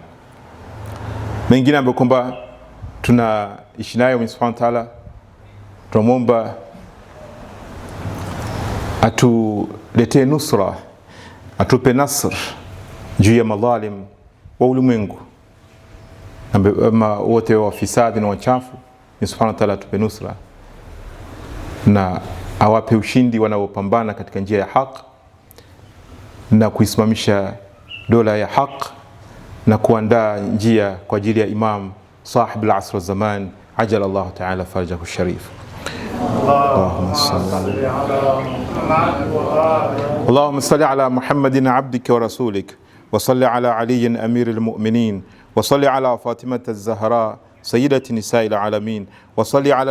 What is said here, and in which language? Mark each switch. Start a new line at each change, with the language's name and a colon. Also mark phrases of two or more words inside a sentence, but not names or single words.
Swahili: Mengine ambayo kwamba tunaishi nayo Mwenyezi
Arabic: سبحانه وتعالى,
Swahili: tunamwomba atuletee nusra, atupe nasr juu ya madhalim wa ulimwengu, ama wote wafisadi na wachafu. Mwenyezi
Arabic: سبحانه وتعالى
Swahili: atupe nusra, na awape ushindi wanaopambana katika njia ya haki na kuisimamisha dola ya haki na kuandaa njia kwa ajili ya Imam
Arabic: صاحب العصر والزمان عجل الله تعالى فرجه الشريف. اللهم صل على محمد عبدك ورسولك وصل على علي أمير المؤمنين وصل على فاطمة الزهراء سيدة نساء العالمين وصل على